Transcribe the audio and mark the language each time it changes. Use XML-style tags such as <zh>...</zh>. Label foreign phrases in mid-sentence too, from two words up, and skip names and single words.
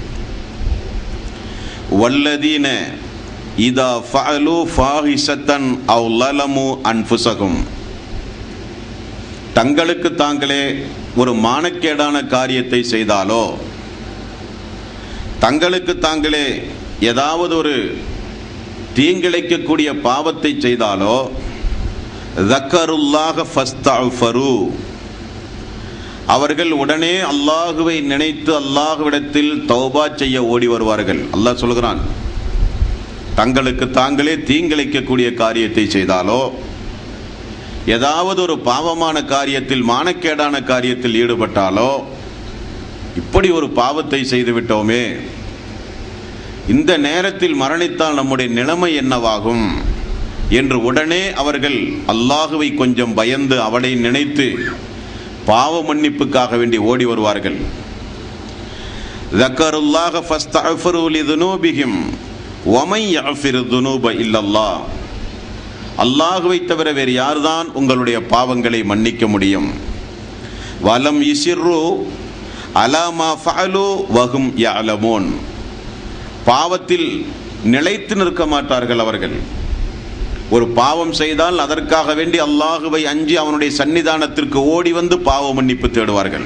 <ar>والذين إذا فعلوا فاحشة أو ظلموا أنفسهم,</ar> <ta>தங்களுக்கு தாங்களே ஒரு மானக்கேடான காரியத்தை செய்தாலோ, தங்களுக்கு தாங்களே ஏதாவது ஒரு தீங்கிழைக்கக்கூடிய பாவத்தை செய்தாலோ,</ta> <ar>ذكرُல்லாஹ فاستغفروا,</ar> <ta>அவர்கள் உடனே அல்லாஹுவை நினைத்து அல்லாஹ்விடத்தில் தௌபா செய்ய ஓடி வருவார்கள். அல்லாஹ் சொல்கிறான், தங்களுக்கு தாங்களே தீங்கிழைக்கக்கூடிய காரியத்தை செய்தாலோ, ஏதாவது ஒரு பாவமான காரியத்தில், மானக்கேடான காரியத்தில் ஈடுபட்டாலோ, இப்படி ஒரு பாவத்தை செய்து விட்டோமே, இந்த நேரத்தில் மரணித்தால் நம்முடைய நிலைமை என்னவாகும் என்று உடனே அவர்கள் அல்லாஹுவை கொஞ்சம் பயந்து அவனை நினைத்து பாவ மன்னிப்புக்காக வேண்டி ஓடி வருவார்கள்.</ta> <ar>ذكرُல்லாஹ فاستغفروا لذنوبهم ومن يغفر الذنوب الا الله,</ar> <ta>அல்லாஹுவை தவிர வேறு யார்தான் உங்களுடைய பாவங்களை மன்னிக்க முடியும்.</ta> <ar>ولم يصروا على ما فعلوا وهم يعلمون,</ar> <ta>பாவத்தில் நிலைத்து நிற்க மாட்டார்கள். அவர்கள் ஒரு பாவம் செய்தால் அதற்காக வேண்டி அல்லாஹுவை அஞ்சி அவனுடைய சன்னிதானத்திற்கு ஓடி வந்து பாவ மன்னிப்பு தேடுவார்கள்.</ta>